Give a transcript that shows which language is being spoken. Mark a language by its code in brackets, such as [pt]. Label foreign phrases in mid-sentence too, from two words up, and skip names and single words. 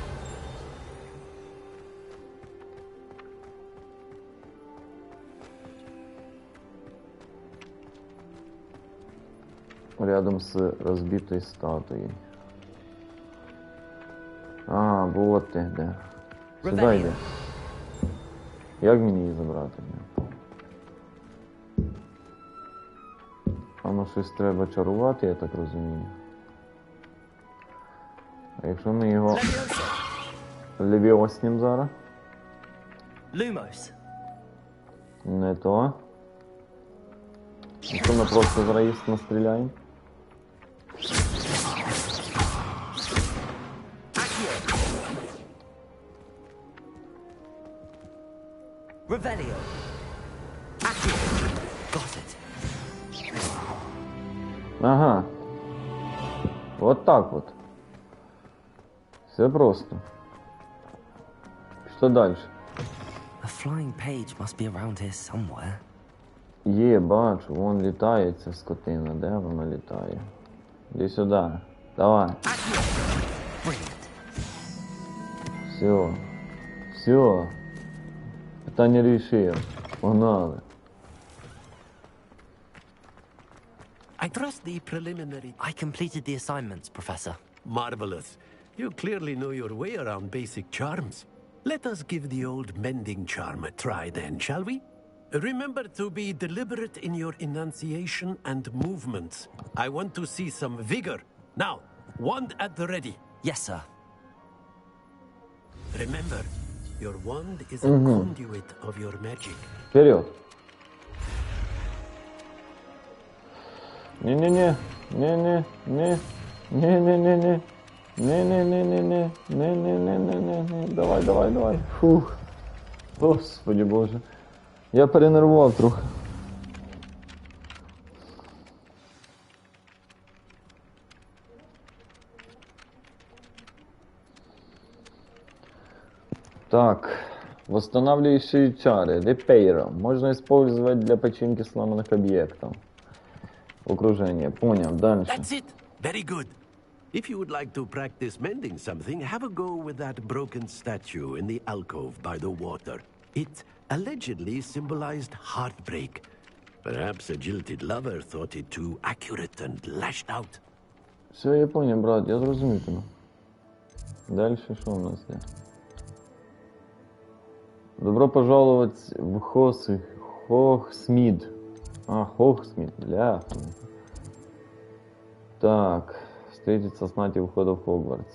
[ru] Рядом с разбитой статуей. А, вот ты, да. [uk] Сюда йди. Як мені її забрати? Воно щось треба чарувати, я так розумію. А якщо ми його левіоснім зараз? Lumos. [ru] Не то. [uk] Якщо ми просто зараз їх настріляємо? Revelio. [en] Got it. [ru] Ага. Вот так вот. Все просто. Что дальше? [en] A flying page must be around here somewhere. [uk] Є, бачу, вон літає ця скотина. Де вона літає? Іди сюди. Давай. Все. Все. Питання рішив. Погнали. [en] I trust the preliminary... I completed the assignments, Professor. Marvelous. You clearly know your way around basic charms. Let us give the old mending charm a try then, shall we? Remember to be deliberate in your enunciation and movements. I want to see some vigor. Now, wand at the ready. Yes, sir. Remember, your wand is a conduit of your magic. [uk] Вперед. Не-не-не. Не-не-не. Не-не-не-не. Не-не-не-не-не. Не-не-не-не-не. Давай, давай, давай. Фух. Господи Боже. Я перенервував трохи. Так. [ru] Восстанавливающие чары. Reparo. Можно использовать для починки сломанных объектов. Окружение. Понял. Дальше. [en] That's it. Very good. If you would like to practice mending something, have a go with that broken statue in the alcove by the water. It allegedly symbolized heartbreak. Perhaps a jilted lover thought it too accurate and lashed out. [ru] Все, я понял, брат, [uk] я зрозумів тебе. Дальше що у нас є? [ru] Добро пожаловать в Хогсмід. А, Хогсмит, бля. Так, встретиться з Наті входу в Хогвартс.